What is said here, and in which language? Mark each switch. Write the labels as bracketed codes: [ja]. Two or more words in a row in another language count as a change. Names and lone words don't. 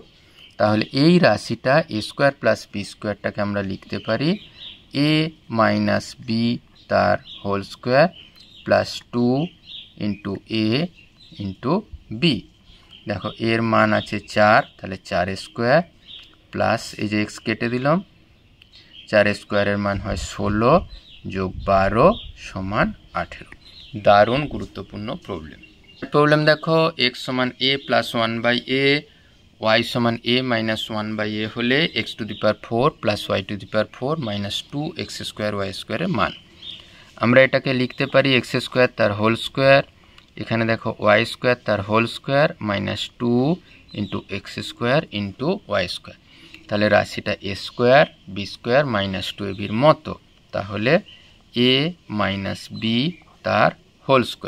[bn] তাহলে এই রাশিটা a² + b² আমরা লিখতে পারি a - b তার [en] whole square [bn] প্লাস 2 × a × b। দেখো এর মান আছে 4, তাহলে 4² প্লাস এই যে x কেটে দিলাম, 4² এর মান হয় 16 যোগ 12 = 18। দারুণ গুরুত্বপূর্ণ প্রবলেম। দেখো x = a + 1/a, y = a - 1/a হলে x⁴ + y⁴ - 2x² y² এর মান। আমরা এটাকে লিখতে পারি x² তার [en] whole square, [bn] এখানে দেখো y² তার [en] whole square [bn] - 2 × x² × y²। তাহলে রাশিটা a² b² - 2ab এর মতো। তাহলে a - b তার [en] whole square.